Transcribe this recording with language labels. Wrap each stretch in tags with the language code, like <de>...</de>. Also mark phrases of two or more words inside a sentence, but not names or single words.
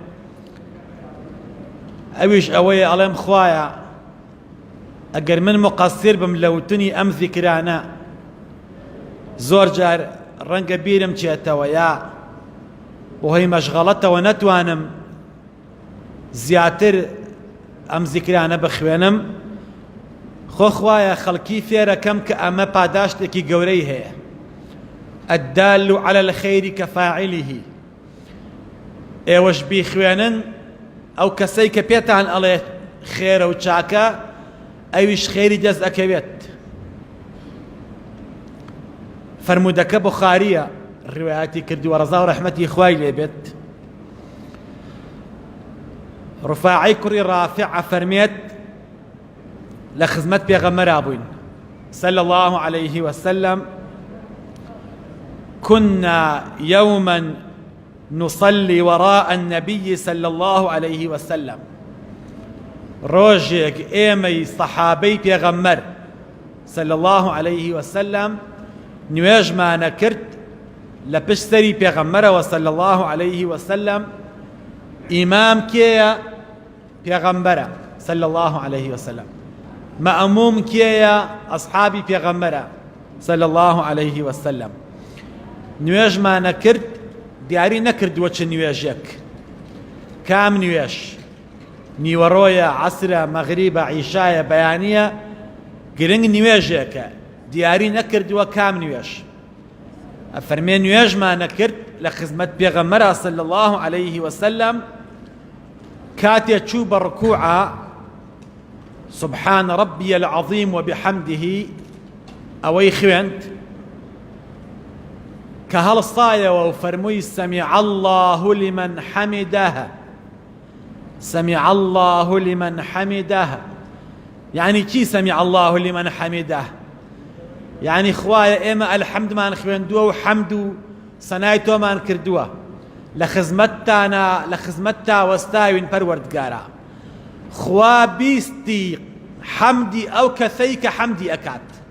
<ckb>ئەویش ئەوەیە ئەڵێم خوایە ئەگەر من مقەسیر بم لە وتنی ئەم ذیکرانە زۆر جار ڕەنگە بیرم چێتەوە یا بۆهۆی مەشغەڵەتەوە نەتوانم زیاتر ئەم ذیکرانە بخوێنم، خۆ خوایە خەڵکی فێرەکەم کە ئەمە پاداشتێکی گەورەی هەیە.</ckb> <ar>الدال على الخير كفاعله.</ar> <ckb>ئێوەش بیخوێنن ئەو کەسەی کە پێتان ئەڵێت خێرە و چاکە ئەویش خێری دەست ئەکەوێت. فەرموودەکە بوخاریە، ڕوایەتی کردووە، ڕەزا و ڕەحمەتی خوای لێبێت. ڕوفاعی کوڕی ڕافع فەرمێت لە خزمەت پێغەمبەرا بووین</ckb> <ar>صلى الله عليه وسلم: كنا يوما نصلي وراء النبي صلى الله عليه وسلم.</ar> <ckb>ڕۆژێک ئێمەی سەحابەی پێغەمبەر</ckb> <ar>صلى الله عليه وسلم</ar> <ckb>نوێژمانە کرد لە پشت سەری پێغەمبەرەوە</ckb> <ar>صلى الله عليه وسلم.</ar> <ckb>ئیمام کێیە؟ پێغەمبەرە</ckb> <ar>صلى الله عليه وسلم.</ar> <ckb>مەئموم کێیە؟ ئەصحابی پێغەمبەرە</ckb> <ar>صلى الله عليه وسلم.</ar> <ckb>نوێژمانە کرد، دیاری نەکردووە چ نوێژێک، کام نوێژ، نیوەڕۆیە، عەسرە، مەغریبە، عیشایە، بەیانیە، گرنگ نوێژێکە، دیاری نەکردووە کام نوێژ. ئەفەرمێ نوێژمانە کرد لە خزمەت پێغەمبەرە</ckb> <ar>صلی الله عليه وسلم.</ar> <ckb>کاتێ چوو بە ڕکووعە</ckb> <ar>سبحان ربي العظيم وبحمده</ar> <ckb>ئەوەی خوێند کە هەڵسایەوە و فەرمووی</ckb> <ar>سەمیع الله لمن حەمیدەه. سەمیع الله لمن حەمیدەه</ar> <ckb>یعنی چی</ckb> <ar>سەمیع الله لمن حەمیدەه؟</ar> <ckb>یعنی خوایە ئێمە ئەلحەمدمان خوێندووە و حەمد و سەنای تۆمان کردووە، لە خزمەتتا وەستاوین پەروەردگارە. خوا بیستی حەمدی ئەو کەسەی کە حەمدی ئەکات.</ckb>